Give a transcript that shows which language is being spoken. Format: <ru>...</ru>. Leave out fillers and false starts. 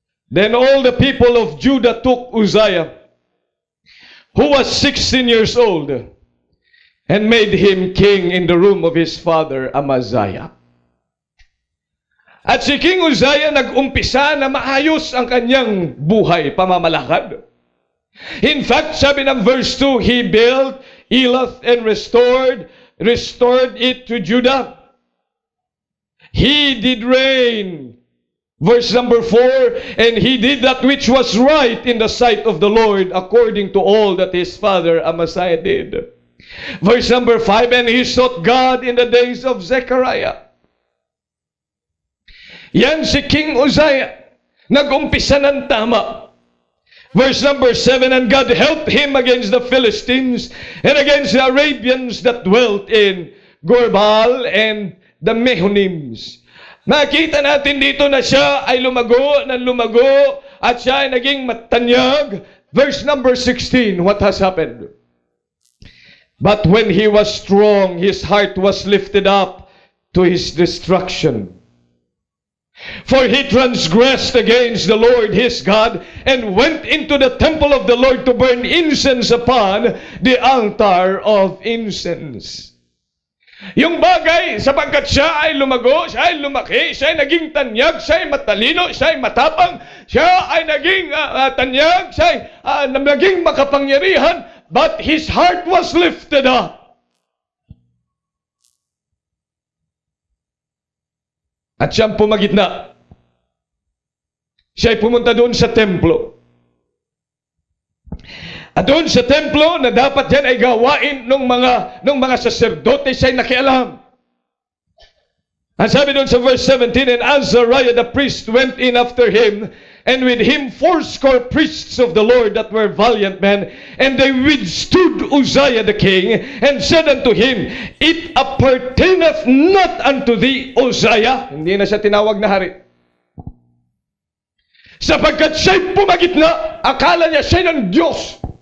<en>Then all the people of Judah took Uzziah, who was 16 years old, and made him king in the room of his father Amaziah.</en> <tl>At si King Uzziah nag-umpisa na maayos ang kanyang buhay, pamamalakad.</tl> <en>In fact,</en> <tl>sabi ng</tl> <en>verse 2, he built Elath and restored it to Judah. He did reign. Verse number 4, and he did that which was right in the sight of the Lord, according to all that his father Amaziah did. Verse number 5, and he sought God in the days of Zechariah.</en> <tl>Yan si King Uzziah. Nag-umpisa ng tama.</tl> <en>Verse number 7, and God helped him against the Philistines and against the Arabians that dwelt in Gorbal and the Mehunims.</en> <tl>Nakita natin dito na siya ay lumago at siya ay naging matanyag.</tl> <en>Verse number 16, what has happened? But when he was strong, his heart was lifted up to his destruction. For he transgressed against the Lord his God, and went into the temple of the Lord to burn incense upon the altar of incense.</en> <tl>Yung bagay, sapagkat siya ay lumago, siya ay lumaki, siya ay naging tanyag, siya ay matalino, siya ay matapang, siya ay naging tanyag, siya ay naging makapangyarihan,</tl> <en>but his heart was lifted up.</en> <tl>At siyang pumagitna. Siya ay pumunta doon sa templo. At doon sa templo na dapat yan ay gawain ng mga saserdote, siya ay nakialam. Ang sabi doon sa</tl> <en>verse 17, and Azariah the priest went in after him, and with him 80 priests of the Lord that were valiant men, and they withstood Uzziah the king, and said unto him, it appertaineth not unto thee, Uzziah.</en> <tl>Hindi na siya tinawag na hari. Sapagkat siya'y pumagitna, akala niya siya ng Diyos.</tl>